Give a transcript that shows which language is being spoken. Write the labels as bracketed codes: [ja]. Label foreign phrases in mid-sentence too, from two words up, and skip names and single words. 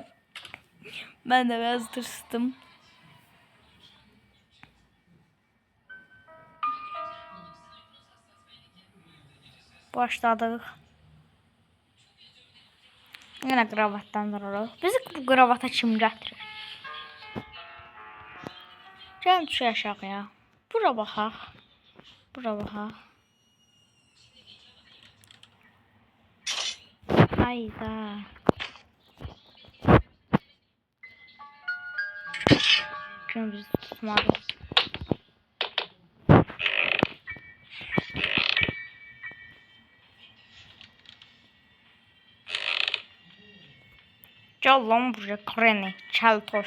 [az] Mən də biraz tırstım. Başladıq. [tr] Yine kravatdan dururuz. [az] Bizi bu kravata kim gətirir? Gəlin düşək aşağıya. Bura baxaq. Hayda. Kim bizi tutmadı? [tr] Gel lan buraya Gren'i, keltoş.